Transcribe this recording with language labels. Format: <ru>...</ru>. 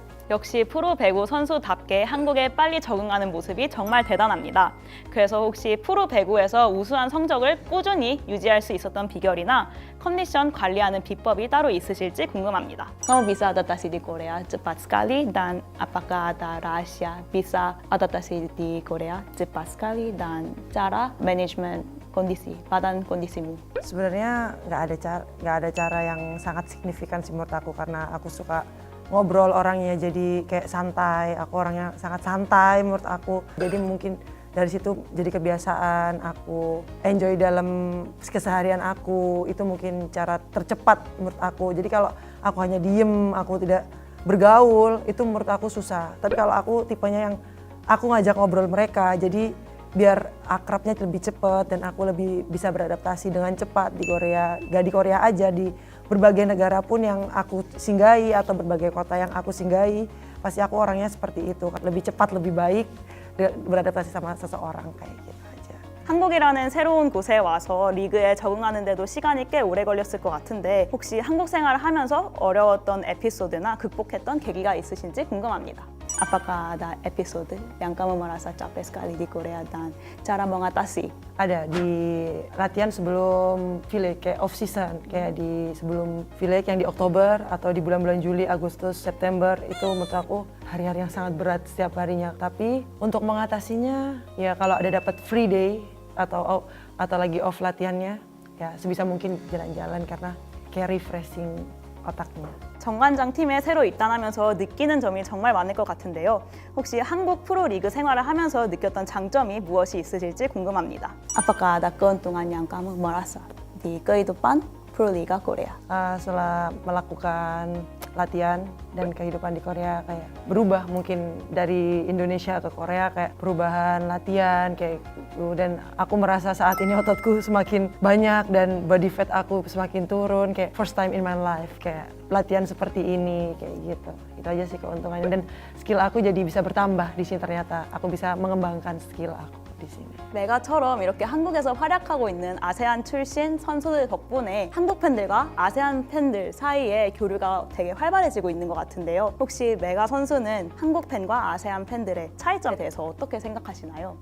<ko>역시 프로 배구 선수답게 한국에 빨리 적응하는 모습이 정말 대단합니다. 그래서 혹시 프로 배구에서 우수한 성적을 꾸준히 유지할 수 있었던 비결이나 컨디션 관리하는 비법이 따로 있으실지 궁금합니다.</ko> <id>Kamu bisa adaptasi di Korea cepat sekali dan apakah ada rahasia bisa adaptasi di Korea cepat sekali dan cara manajemen kondisi badan kondisimu? Sebenarnya nggak ada cara yang sangat signifikan sih menurut aku, karena aku suka ngobrol orangnya, jadi kayak santai. Aku orangnya sangat santai menurut aku, jadi mungkin dari situ jadi kebiasaan aku enjoy dalam keseharian aku. Itu mungkin cara tercepat menurut aku. Jadi kalau aku hanya diem, aku tidak bergaul, itu menurut aku susah. Tapi kalau aku tipenya yang aku ngajak ngobrol mereka, jadi biar akrabnya lebih cepat dan aku lebih bisa beradaptasi dengan cepat di Korea. Gak di Korea aja, di berbagai negara pun yang aku singgahi atau berbagai kota yang aku singgahi, pasti aku orangnya seperti itu, lebih cepat, lebih baik beradaptasi sama seseorang, kayak gitu aja.</id> <ko>한국이라는 새로운 곳에 와서 리그에 적응하는데도 시간이 꽤 오래 걸렸을 것 같은데 혹시 한국 생활을 하면서 어려웠던 에피소드나 극복했던 계기가 있으신지 궁금합니다.</ko> <id>Apakah ada episode yang kamu merasa capek sekali di Korea dan cara mengatasi? Ada di latihan sebelum V-League, kayak off season, kayak di sebelum V-League yang di Oktober atau di bulan-bulan Juli, Agustus, September, itu menurut aku hari-hari yang sangat berat setiap harinya. Tapi untuk mengatasinya, ya kalau ada dapat free day atau lagi off latihannya, ya sebisa mungkin jalan-jalan karena kayak refreshing otaknya.</id> <ko>정관장 팀에 새로 입단하면서 느끼는 점이 정말 많을 것 같은데요. 혹시 한국 프로리그 생활을 하면서 느꼈던 장점이 무엇이 있으실지 궁금합니다.</ko> <id>Apakah ada keuntungan yang kamu merasa di kehidupan Proliga Korea? Setelah melakukan latihan dan kehidupan di Korea kayak berubah, mungkin dari Indonesia ke Korea kayak perubahan latihan kayak gitu. Dan aku merasa saat ini ototku semakin banyak dan body fat aku semakin turun, kayak</id> <en>first time in my life</en> <id>kayak latihan seperti ini kayak gitu. Itu aja sih keuntungannya, dan skill aku jadi bisa bertambah di sini. Ternyata aku bisa mengembangkan skill aku di sini.</id> <ko>메가처럼 이렇게 한국에서 활약하고 있는 아세안 출신 선수들 덕분에 한국 팬들과 아세안 팬들 사이에 교류가 되게 활발해지고 있는 것 같은데요. 혹시 메가 선수는 한국 팬과 아세안 팬들의 차이점에 대해서 어떻게 생각하시나요?</ko>